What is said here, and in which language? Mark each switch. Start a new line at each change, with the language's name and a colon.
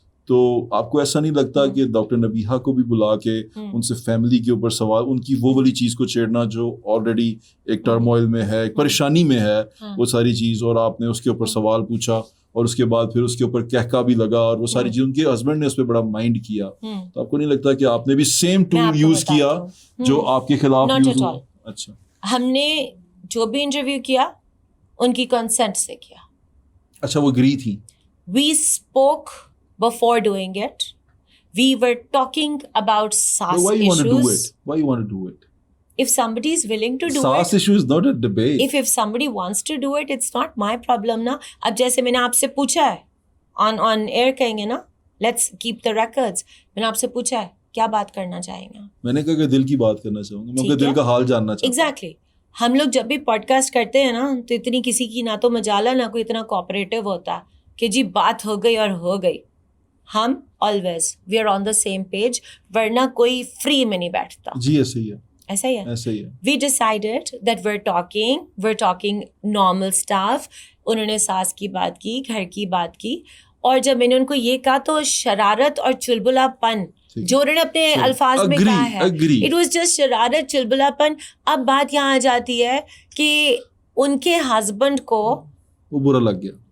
Urdu: تو آپ کو ایسا نہیں لگتا کہ ڈاکٹر نبیہہ کو بھی بلا کے ان سے فیملی کے اوپر سوال, ان کی وہ والی چیز کو چھیڑنا جو آلریڈی ایک ٹرموائل میں ہے, ایک پریشانی میں ہے, وہ ساری چیز, اور آپ نے اس کے اوپر سوال پوچھا اور اس کے بعد پھر اس کے اوپر کہکا بھی لگا اور وہ ساری چیز, ان کے ہسبینڈ نے اس پہ بڑا مائنڈ کیا, تو آپ کو نہیں لگتا کہ آپ نے بھی سیم ٹول یوز کیا جو آپ کے خلاف یوز ہوا؟ اچھا. ہم نے جو بھی انٹرویو کیا ان کی کنسنٹ سے کیا. اچھا, وہ اگری تھی.
English: We spoke before doing it. We were talking about SARS issues. Why you want to do it? Why you want to do it? If somebody is willing to do it. SARS issue is not a debate. If somebody wants to do it, it's not my problem na.
Urdu: اب جیسے میں نے آپ سے پوچھا ہے
English: on air
Urdu: کہیں گے نا,
English: let's keep the records.
Urdu: میں نے آپ سے پوچھا ہے کیا بات کرنا چاہیں گے. میں نے کہا کہ دل کی بات کرنا چاہوں گا, میں اپنے دل کا حال جاننا چاہتا ہوں.
English: Exactly.
Urdu: ہم لوگ جب بھی پوڈ کاسٹ کرتے ہیں نا تو اتنی کسی کی نہ تو مجالہ نہ کوئی اتنا کوآپریٹو ہوتا کہ جی بات ہو گئی اور ہو گئی. ہم
English: always we are on the same page,
Urdu: ورنہ کوئی فری میں نہیں بیٹھتا. جی ایسا ہی ہے. ایسا ہی ہے.
English: We decided that we're talking normal stuff.
Urdu: انہوں نے ساس کی بات کی, گھر کی بات کی, اور جب میں نے ان کو یہ کہا تو شرارت اور چلبلا پن جو انہوں نے اپنے الفاظ میں کہا ہے,
English: it was just
Urdu: شرارت, چلبلا پن. اب بات یہاں آ جاتی ہے کہ ان کے ہسبینڈ کو وہ برا لگ گیا.